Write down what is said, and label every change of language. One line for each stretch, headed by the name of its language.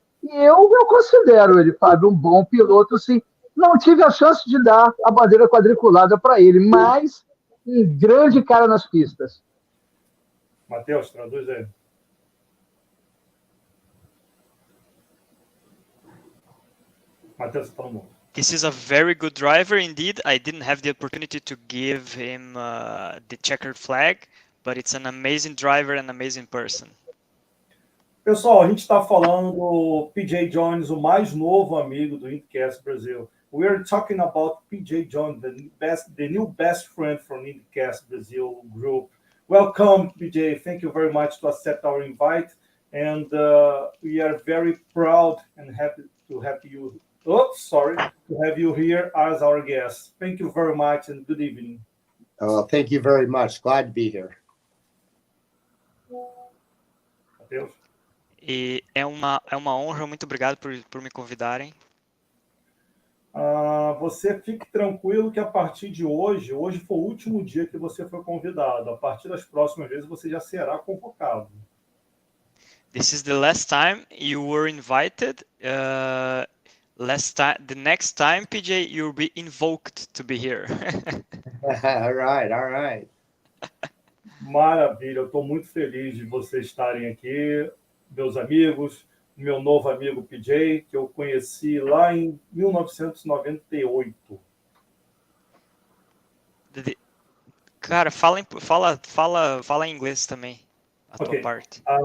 Portuguese: E eu considero ele, Fábio, um bom piloto, sim. Não tive a chance de dar a bandeira quadriculada para ele, mas um grande cara nas pistas. Matheus, traduz aí. Matheus, você está no mundo.
English: This is a very good driver indeed. I didn't have the opportunity to give him the checkered flag, but it's an amazing driver and amazing person.
Portuguese: Pessoal, a gente está falando do PJ Jones, o mais novo amigo do IndyCast Brasil.
English: We are talking about PJ Jones, the new best friend from IndyCast Brasil group. Welcome, PJ. Thank you very much to accept our invite, and we are very proud and happy to have you. To have you here as our guest. Thank you very much and good evening. Thank you very much. Glad to be here. Matheus?
Portuguese: E é uma honra, muito obrigado por me convidarem. Você fique tranquilo que a partir de hoje foi o último dia que você foi convidado. A partir das próximas vezes você já será convocado.
English: This is the last time you were invited. The next time, PJ, you'll be invoked to be here. All right.
Portuguese: Maravilha, eu estou muito feliz de vocês estarem aqui, meus amigos, meu novo amigo PJ, que eu conheci lá em 1998. Cara, fala em inglês também, a tua parte.